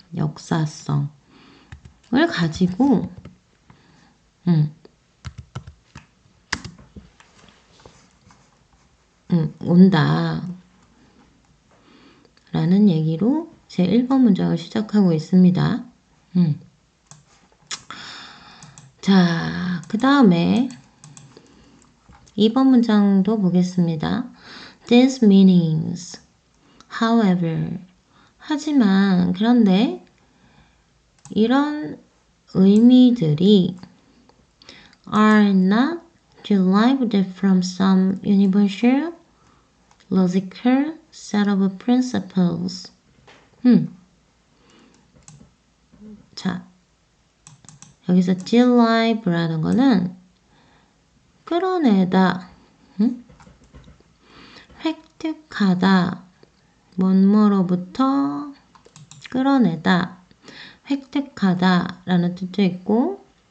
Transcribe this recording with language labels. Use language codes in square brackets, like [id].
[ko] 역사성을 가지고 온다 라는 얘기로 제 1번 문장을 시작하고 있습니다. 자, 그 다음에 2번 문장도 보겠습니다. [en] These meanings, however, [ko] 하지만, 그런데 이런 의미들이 [en] are not derived from some universal, logical set of principles. [ko] 자, 여기서 derive라는 거는 끌어내다, 획득하다, 뭐뭐로부터 끌어내다, 획득하다 라는 뜻도 있고